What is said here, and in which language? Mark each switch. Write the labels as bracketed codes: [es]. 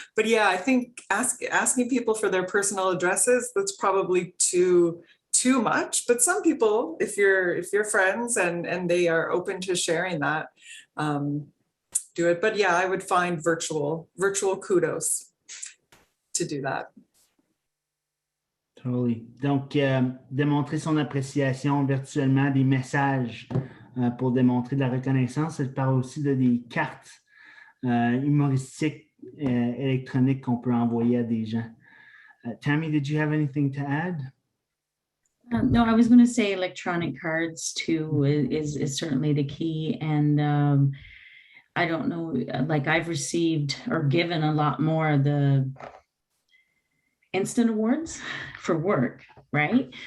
[en] But yeah, I think asking people for their personal addresses, that's probably too much. But some people, if you're friends and they are open to sharing that, do it. But yeah, I would find virtual kudos to do that. Totally. [fr] Donc, démontrer son appréciation virtuellement, des messages pour démontrer de la reconnaissance. Elle parle aussi de des cartes humoristiques électroniques qu'on peut envoyer à des gens. [en] Tammy, did you have anything to add? No, I was going to say electronic cards too is certainly the key. And I don't know, like I've received or given a lot more of the instant awards for work, right?